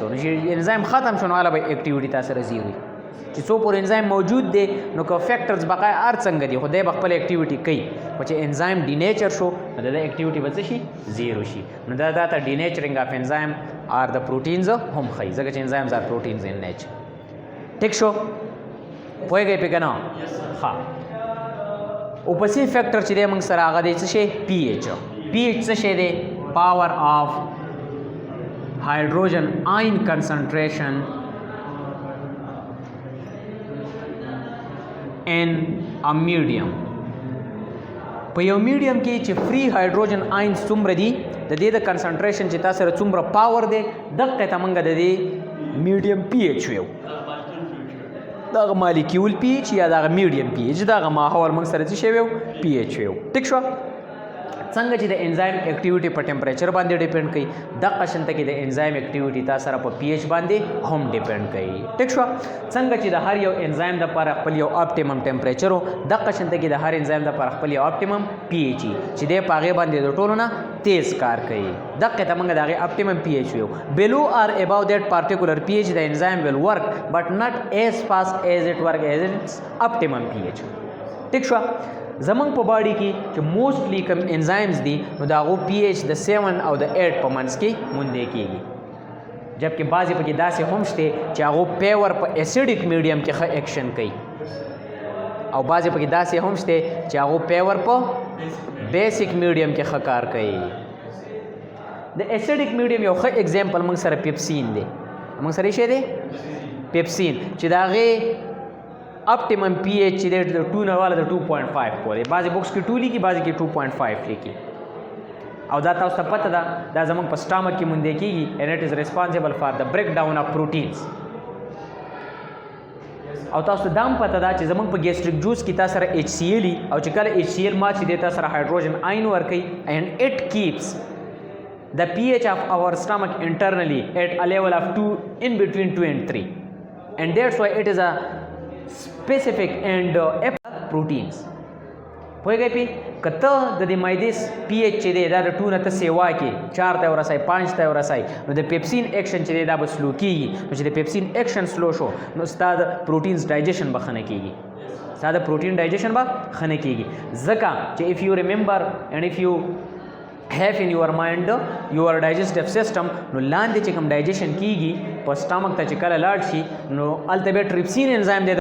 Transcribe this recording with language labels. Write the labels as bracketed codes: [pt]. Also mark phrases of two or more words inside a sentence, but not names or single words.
[ps] نو چې انزایم ختم شو نو هله به اکټیویټي تا سره زیرو چې څو پورې انزایم موجود دی نو که فیکټرز بقای هر څنګه دي خو دی به خپل اکټیویټي کوي خو چې انزایم ډینیچر شو نو د اکټیویټي به څه شي زیرو شي. نو دا ته [en] denaturing of enzyme or [ps] د پروټینز هم ښیي ځکه چې [en] enzymes are proteins in nature. [ps] ټیک شو. پوهېږئ پې که نه ښه. اوپسي فیکټر چې دی موږ سره هغه دی څه شی پی ایچ. پی ایچ څه شی دی [en] power of hydrogen ion concentration in a medium. [ps] په یو میډیم کې چې [en] free hydrogen ions [ps] څومره دي د دې د کنسنټریشن چې تاسو سره څومره پاور دی دغه ته موږ د دې میډیم پی ایچ ویو. دغه مالیکیول پی ایچ یا دغه میډیم پی ایچ دغه ماحول موږ سره څه شی ویو پی ایچ ویو. ټیک شو. څنګه چې د [en] enzyme activity [ps] په ټمپریچر باندې ډیپینډ کوي دغه شانته کې د [en] enzyme activity [ps] تا سره په پی ایچ باندې هم ډیپینډ کوي. ټیک شو. څنګه چې د هر یو انزایم دپاره خپل یو [en] optimum temperature [ps] و دغه شانته کې د هر انزایم دپاره خپل یو [en] optimum pH [ps] چې دی په هغې باندې د ټولو نه تیز کار کوي. دغه ته موږ د هغې [en] optimum pH ویو. below or above that particular pH the enzyme will work but not as fast as it works at its optimum pH. [ps] ټیک شو. زمونږ په باډي کې چې موسټلی کم انزایمز دي نو د هغو پی ایچ د 7 او د 8 په منځ کې موندې کېږي جبکې بعضې پکې داسې هم شته چې هغو پیور په [en] acidic medium [ps] کې ښه ایکشن کوي او بعضې پکې داسې هم شته چې هغو پیور په [en] basic medium [ps] کې ښه کار کوي. د [en] acidic medium [ps] یو ښه اگزامپل موږ سره پیپسین دی. موږ سره یې شی دی پیپسین چې د هغې اپټیمم پی ایچ چې دی د 2 نه والا د 2.5 پورې بعضې بکس کې 2 لیکي بعضې کې 2.5 لیکي او دا تاسو ته پته ده دا زموږ په سټامک کې موندې کېږي [en] and it is responsible for the breakdown of proteins. [ps] او تاسو ته دا هم پته ده چې زموږ په [en] gastric juice [ps] کې تاسو سره HCl او چې کله HCl ما چې دی تاسو سره هایډروجن آین ورکوي [en] and it keeps the pH of our stomach internally at a level of 2 in between 2 and 3 and that's why it is a specific and proteins. [ps] پوهېږئ پې که ته د دې معدې پی ایچ چې دی دا د 2 نه ته سیوا کې 4 ته ورسئ 5 ته ورسئ نو د پیپسین ایکشن چې دی دا به سلو کېږي نو چې د پیپسین ایکشن سلو شو نو ستا د [en] proteins digestion [ps] به ښه نه کېږي ستا د [en] protein digestion [ps] به ښه نه کېږي ځکه چې [en] if you remember and if you have in your mind your digestive system. [ps] نو لاندې چې کوم ډایجیشن کیږي په سټامک ته چې کله لاړ شي نو الته به [en] trypsin enzyme [ps] دی